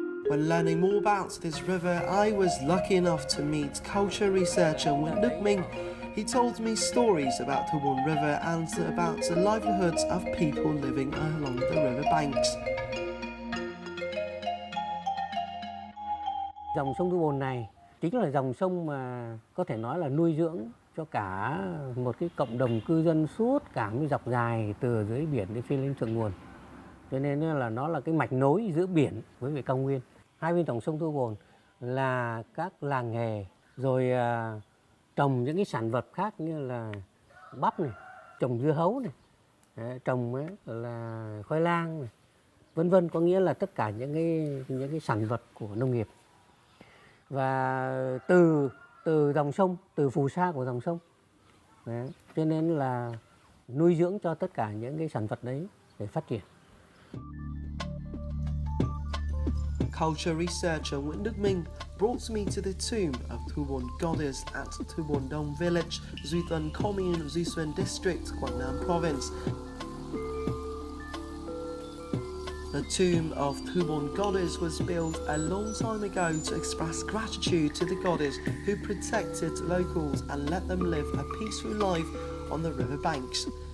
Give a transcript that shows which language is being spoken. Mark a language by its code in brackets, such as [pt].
[en] When learning more about this river, I was lucky enough to meet culture researcher Nguyễn Đức Minh. He told me stories about Thu Bon River and about the livelihoods of people living along the river banks. [vi] Dòng sông Thu Bon này chính là dòng sông mà có thể nói là nuôi dưỡng cho cả một cái cộng đồng cư dân suốt cả một dọc dài từ dưới biển đến phía lên thượng nguồn. Cho nên là nó là cái mạch nối giữa biển với cao nguyên. Hai bên dòng sông Thu Bon là các làng nghề, rồi trồng những cái sản vật khác như là bắp này, trồng dưa hấu này, trồng là khoai lang này, vân vân, có nghĩa là tất cả những cái sản vật của nông nghiệp. Và từ dòng sông, từ phù sa của dòng sông, đấy, cho nên là nuôi dưỡng cho tất cả những cái sản vật đấy để phát triển. [en] Culture researcher Nguyễn Đức Minh brought me to the tomb of Thu Bon Goddess at Thu Bon Dong Village, Duy Tân Commune, Duy Xuyên District, Quảng Nam Province. The tomb of Thu Bon Goddess was built a long time ago to express gratitude to the goddess who protected locals and let them live a peaceful life on the river banks.